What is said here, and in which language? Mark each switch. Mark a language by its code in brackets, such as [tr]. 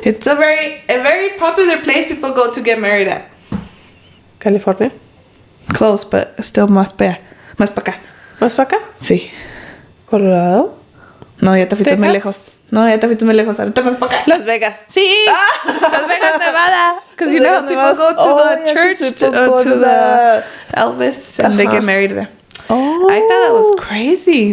[en] It's a very popular place people go to get married at. California? Close, but still [es] más para acá. ¿Más para acá? Sí. ¿Colorado? No, ya te fuiste muy lejos. Ahorita más para acá. Las Vegas. Sí. Las Vegas, Nevada. [en] Because you know how people go to the church, to the Elvis, and they get married there. Oh. I thought that was crazy.